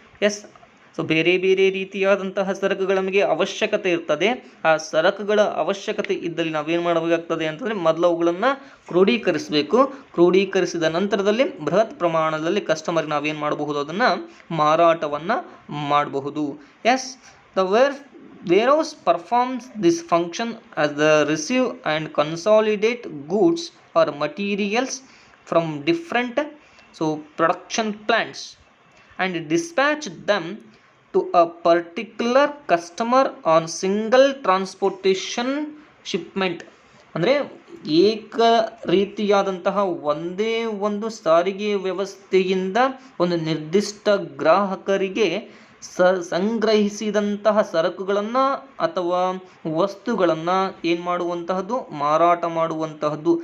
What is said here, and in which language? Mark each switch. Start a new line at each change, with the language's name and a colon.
Kannada: S, so ಬೇರೆ ಬೇರೆ ರೀತಿಯಾದಂತಹ ಸರಕುಗಳ ನಮಗೆ ಅವಶ್ಯಕತೆ ಇರ್ತದೆ. ಆ ಸರಕುಗಳ ಅವಶ್ಯಕತೆ ಇದ್ದಲ್ಲಿ ನಾವೇನು ಮಾಡಬೇಕಾಗ್ತದೆ ಅಂತಂದರೆ ಮೊದಲು ಅವುಗಳನ್ನು ಕ್ರೋಢೀಕರಿಸಬೇಕು. ಕ್ರೋಢೀಕರಿಸಿದ ನಂತರದಲ್ಲಿ ಬೃಹತ್ ಪ್ರಮಾಣದಲ್ಲಿ ಕಸ್ಟಮರ್ಗೆ ನಾವೇನು ಮಾಡಬಹುದು, ಅದನ್ನು ಮಾರಾಟವನ್ನು ಮಾಡಬಹುದು.
English: Yes, the warehouse performs this function as the receive and consolidate goods or materials from different production plants and dispatch them to a particular customer on single transportation shipment.
Kannada: ಅಂದರೆ ಏಕ ರೀತಿಯಾದಂತಹ ಒಂದೇ ಒಂದು ಸಾರಿಗೆ ವ್ಯವಸ್ಥೆಯಿಂದ ಒಂದು ನಿರ್ದಿಷ್ಟ ಗ್ರಾಹಕರಿಗೆ ಸಂಗ್ರಹಿಸಿದಂತಹ ಸರಕುಗಳನ್ನು ಅಥವಾ ವಸ್ತುಗಳನ್ನು ಏನು ಮಾಡುವಂತಹದ್ದು, ಮಾರಾಟ ಮಾಡುವಂತಹದ್ದು.